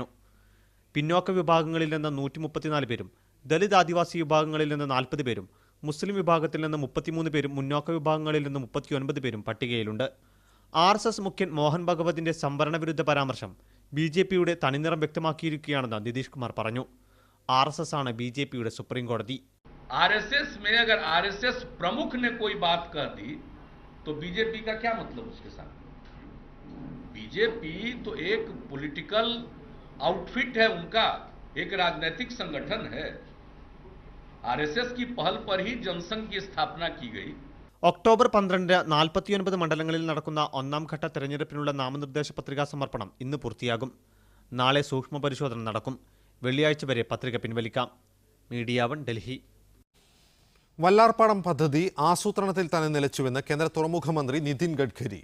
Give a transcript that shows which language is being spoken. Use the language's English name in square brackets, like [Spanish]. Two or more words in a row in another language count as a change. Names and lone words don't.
[Malayalam] പിന്നോക്ക വിഭാഗങ്ങളിൽ നിന്ന് 134 പേരും ദലിത് ആദിവാസി വിഭാഗങ്ങളിൽ നിന്ന് 40 പേരും മുസ്ലിം വിഭാഗത്തിൽ നിന്ന് 33 പേരും മുന്നോക്ക വിഭാഗങ്ങളിൽ നിന്ന് 39 പേരും പട്ടികയിലുണ്ട്. RSS മുഖ്യൻ മോഹൻ ഭഗവതിന്റെ സംവരണ വിരുദ്ധ പരാമർശം BJPയുടെ തനിനിറം വ്യക്തമാക്കിയിരിക്കുകയാണെന്ന് നിതീഷ് കുമാർ പറഞ്ഞു. RSS ആണ് BJPയുടെ സുപ്രീം കോടതി. [Hindi] RSS में अगर RSS प्रमुख ने कोई बात कर दी तो बीजेपी का क्या मतलब उसके साथ? बीजेपी तो एक [English] political outfit [Hindi] है, उनका एक राजनीतिक संगठन है. RSS की पहल पर ही जनसंघ की स्थापना की गई. [Malayalam] ഒക്ടോബർ 12 49 മണ്ഡലങ്ങളിൽ നടക്കുന്ന ഒന്നാം ഘട്ട തെരഞ്ഞെടുപ്പിനുള്ള നാമനിർദ്ദേശ പത്രികാ സമർപ്പണം ഇന്ന് പൂർത്തിയാകും. നാളെ സൂക്ഷ്മ പരിശോധന നടക്കും. വെള്ളിയാഴ്ച വരെ പത്രിക പിൻവലിക്കാം. മീഡിയ 1 ഡൽഹി. വല്ലാർപാടം പദ്ധതി ആസൂത്രണത്തിൽ തന്നെ നിലച്ചുവെന്ന് കേന്ദ്ര തുറമുഖ മന്ത്രി നിതിൻ ഗഡ്കരി.